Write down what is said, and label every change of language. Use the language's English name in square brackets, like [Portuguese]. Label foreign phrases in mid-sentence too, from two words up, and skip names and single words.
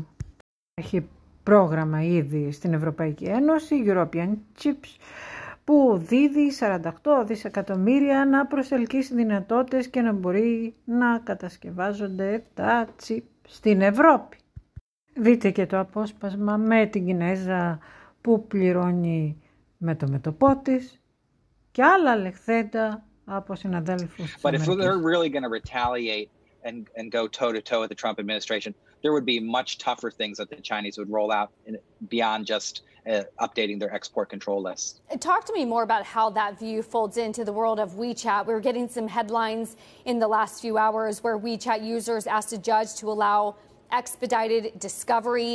[Greek] Έχει πρόγραμμα ήδη στην Ευρωπαϊκή Ένωση, European Chips, που δίδει 48 δισεκατομμύρια να προσελκύσει δυνατότητες και να μπορεί να κατασκευάζονται τα τσιπ στην Ευρώπη. Δείτε και το απόσπασμα με την Κινέζα που πληρώνει με το μέτωπό της και άλλα λεχθέντα από συναδέλφους. [English] But if they're really going to retaliate and go toe-to-toe with the Trump administration, there would be much tougher things that the Chinese would roll out beyond just updating their export control list. Talk to me more about how that view folds into the world of WeChat. We were getting some headlines in the last few hours where WeChat users asked a judge to allow expedited discovery.